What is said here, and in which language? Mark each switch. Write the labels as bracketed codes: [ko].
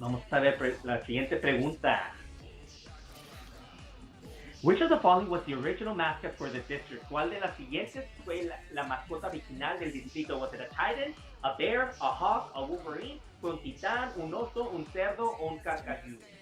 [es] a ver la siguiente pregunta. [en] Which of the following was the original mascot for the district? [es] ¿Cuál de las siguientes fue la mascota original del distrito? [en] Was it a titan, a bear, a hawk, a wolverine? [es] ¿Fue un titán, un oso, un cerdo o un cacayú?